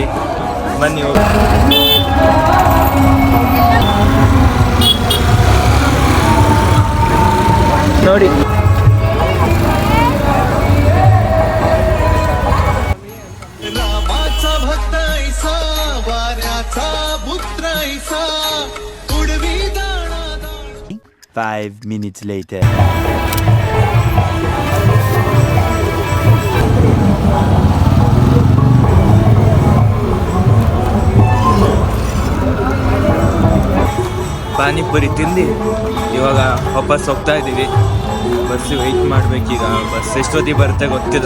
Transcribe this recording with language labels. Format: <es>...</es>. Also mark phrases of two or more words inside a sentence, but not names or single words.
<kn>ಬನ್ನಿ ಹೋಗಿ. ನೋಡಿ,</kn> <mr>रामाचा भक्त ऐसा, वाऱ्याचा पुत्र ऐसा, उडवी दाणा.</mr> <en>5 minutes later.</en> <kn>ಪಾನಿಪುರಿ ತಿಂದು ಇವಾಗ ವಾಪಸ್ ಹೋಗ್ತಾ ಇದ್ದೀವಿ.</kn> <en>bus wait</en> <kn>ಮಾಡ್ಬೇಕೀಗ. ಬಸ್ ಎಷ್ಟೊತ್ತಿಗೆ ಬರುತ್ತೆ ಗೊತ್ತಿಲ್ಲ.</kn>